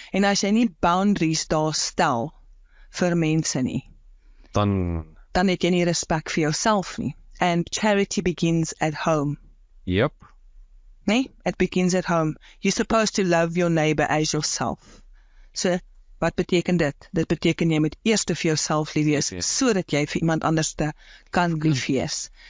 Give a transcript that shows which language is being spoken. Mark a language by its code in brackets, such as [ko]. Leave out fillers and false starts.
[af] En as jy nie boundaries daar stel vir mense nie, Dan, dan het jy nie respek vir jouself nie. [en] And charity begins at home. yep, Nee, it begins at home. You're supposed to love your neighbor as yourself. [af] So, wat beteken dit? Dit beteken jy moet eers vir jouself lief wees, sodat jy vir iemand anders kan lief wees.